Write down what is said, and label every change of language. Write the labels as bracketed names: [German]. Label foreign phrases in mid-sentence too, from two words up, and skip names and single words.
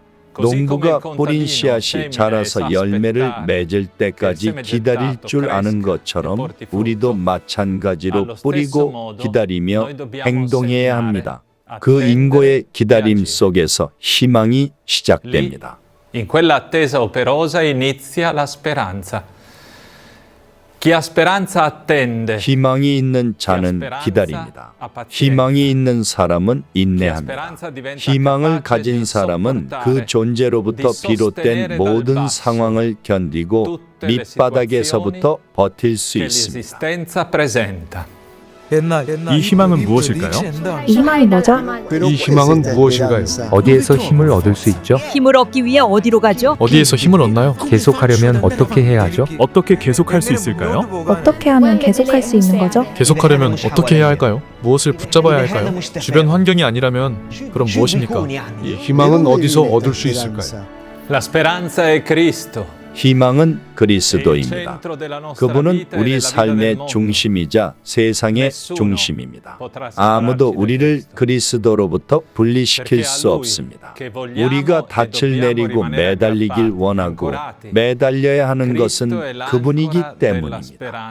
[Korean] 농부가 뿌린 씨앗이 자라서 열매를 맺을 때까지 기다릴 줄 아는 것처럼 우리도 마찬가지로 뿌리고 기다리며 행동해야 합니다. 그 인고의 기다림 속에서 희망이 시작됩니다. [Italian] In quella attesa operosa inizia la speranza. Chi ha speranza attende. [Korean] 희망이 있는 자는 기다립니다. 희망이 있는 사람은 인내합니다. 희망을 가진 사람은 그 존재로부터 비롯된 모든 상황을 견디고 밑바닥에서부터 버틸 수 있습니다. 이 희망은 무엇일까요? 이 희망이 뭐죠? 이 희망은 무엇인가요? 어디에서 힘을 얻을 수 있죠? 힘을 얻기 위해 어디로 가죠? 어디에서 힘을 얻나요? 계속하려면 어떻게 해야 하죠? 어떻게 계속할 수 있을까요? 어떻게 하면 계속할 수 있는 거죠? 계속하려면 어떻게 해야 할까요? 무엇을 붙잡아야 할까요? 주변 환경이 아니라면 그럼 무엇입니까? 이 희망은 어디서 얻을 수 있을까요? [Italian] La speranza è Cristo. [Korean] 희망은 그리스도입니다. 그분은 우리 삶의 중심이자 세상의 중심입니다. 아무도 우리를 그리스도로부터 분리시킬 수 없습니다. 우리가 닻을 내리고 매달리길 원하고 매달려야 하는 것은 그분이기 때문입니다.